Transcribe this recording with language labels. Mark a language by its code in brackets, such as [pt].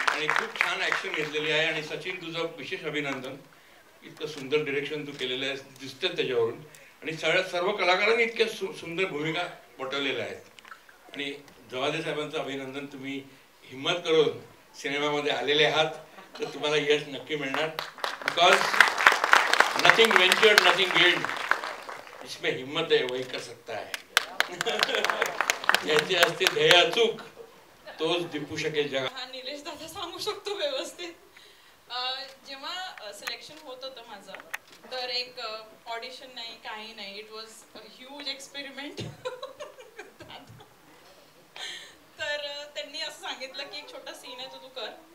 [mr] आणि खूप छान ऍक्शन घेतलेली आहे. आणि सचिन, तुझं विशेष अभिनंदन. इतकं सुंदर डिरेक्शन तू केलेलं आहे, दिसतं त्याच्यावरून. आणि सर्व कलाकारांनी इतक्या सुंदर भूमिका वटवलेल्या आहेत. आणि जवादे साहेबांचं अभिनंदन. तुम्ही हिम्मत करून सिनेमामध्ये आलेले आहात, तर तुम्हाला यश नक्की मिळणार. [en] because nothing ventured nothing gained, [hi] इसमें हिम्मत है वही कर सकता है. [mr] याची असते ध्येय अचूक, तोच दिपू शकेल जगा. हा, निलेश दादा सांगू शकतो व्यवस्थित. जेव्हा सिलेक्शन होत होतं माझं, तर एक ऑडिशन नाही, काही नाही. [en] It was a huge experiment. [mr] तर त्यांनी असं सांगितलं की एक छोटा सीन आहे, तो तू कर.